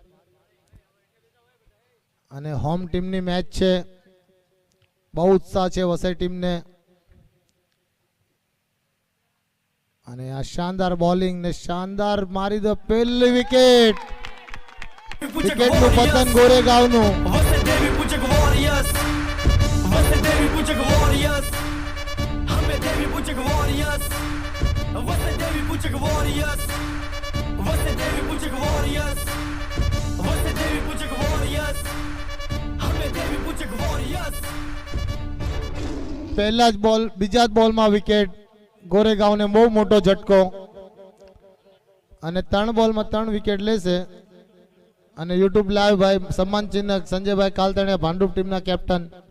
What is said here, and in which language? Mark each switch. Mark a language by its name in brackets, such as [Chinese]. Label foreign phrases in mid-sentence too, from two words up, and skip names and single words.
[Gujarati] અને હોમ ટીમની મેચ છે, બહુ ઉત્સાહ છે વસઈ ટીમને। અને આ શાનદાર બોલિંગ ને શાનદાર મારી દો પહેલી વિકેટ, વિકેટનું પતન ગોરેગાંવનું। वसे देवी पूछक वॉरियर्स, वसे देवी पूछक वॉरियर्स, हमें देवी पूछक वॉरियर्स, वसे देवी पूछक वॉरियर्स, वसे देवी पूछक वॉरियर्स, वसे देवी पूछक वॉरियर्स, हमें देवी पूछक वॉरियर्स। પહેલા જ બોલ બીજા જ બોલમાં વિકેટ, ગોરેગાંવને બહુ મોટો ઝટકો, અને 3 બોલમાં 3 વિકેટ લેશે। અને યુટ્યુબ લાઈવ ભાઈ સન્માન ચિહ્નક સંજયભાઈ કાલતણિયા ભાંડુપ ટીમના કેપ્ટન।